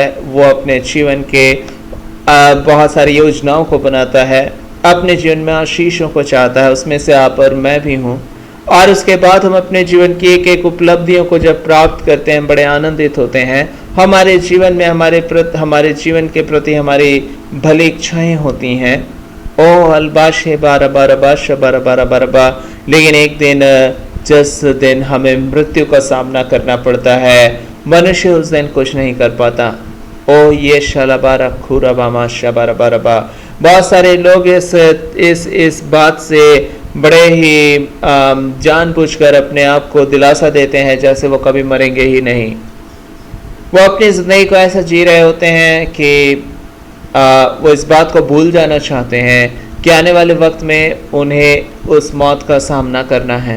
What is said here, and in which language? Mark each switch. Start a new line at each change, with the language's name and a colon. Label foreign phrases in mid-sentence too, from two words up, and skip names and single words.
Hindi: वो अपने जीवन के बहुत सारी योजनाओं को बनाता है, अपने जीवन में आशीषों को चाहता है, उसमें से आप और मैं भी हूँ। और उसके बाद हम अपने जीवन की एक एक उपलब्धियों को जब प्राप्त करते हैं, बड़े आनंदित होते हैं। हमारे जीवन में हमारे जीवन के प्रति हमारी भली इच्छाएं होती हैं। ओ अलबाशे बारा बारा बाशा बारा बारा बारा बा। लेकिन एक दिन, जिस दिन हमें मृत्यु का सामना करना पड़ता है, मनुष्य उस दिन कुछ नहीं कर पाता। ओ ये शलाबारा खुरा बामा शबारा बारा बा। बहुत सारे लोग इस बात से बड़े ही जानबूझकर अपने आप को दिलासा देते हैं जैसे वो कभी मरेंगे ही नहीं। वो अपनी ज़िंदगी को ऐसा जी रहे होते हैं कि वो इस बात को भूल जाना चाहते हैं कि आने वाले वक्त में उन्हें उस मौत का सामना करना है।